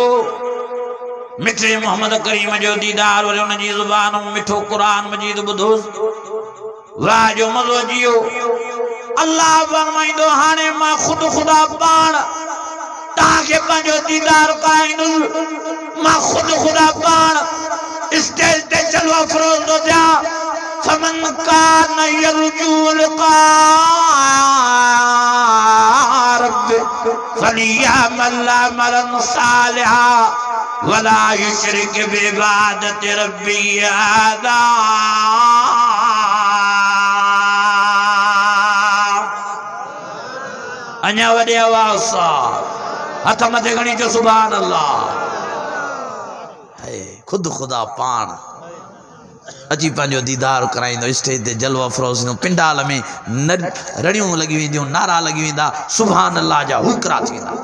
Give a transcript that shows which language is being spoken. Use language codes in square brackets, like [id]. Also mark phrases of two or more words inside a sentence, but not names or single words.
[sd] मिठे मोहम्मद करीम जो दीदार वरी उन जी ज़ुबान में मिठो क़ुरान मजीद ॿुधोसि, वाह जो मज़ो अची वियो। अल्लाह फरमाईंदो हाणे मां ख़ुदि ख़ुदा पाण तव्हांखे पंहिंजो दीदार कराईंदुसि। मां ख़ुदि ख़ुदा पाण स्टेज ते जलवा फरोज़ थो थियां। [ar] فمن كان يرجو لقاء ربه فليعمل عملا صالحا ولا يشرك بعبادة ربه أحدا. [sd] अञा वॾे आवाज़ सां हथ मथे खणी चओ [ar] سبحان الله. [sd] ख़ुदि ख़ुदा पाण अची पंहिंजो दीदार कराईंदो, स्टेज ते जलवा फरोज़ थींदो, पिंडाल में रड़ियूं लॻी वेंदियूं, नारा लॻी वेंदा, [ar] سبحان الله [sd] जा हुकरा थी वेंदा।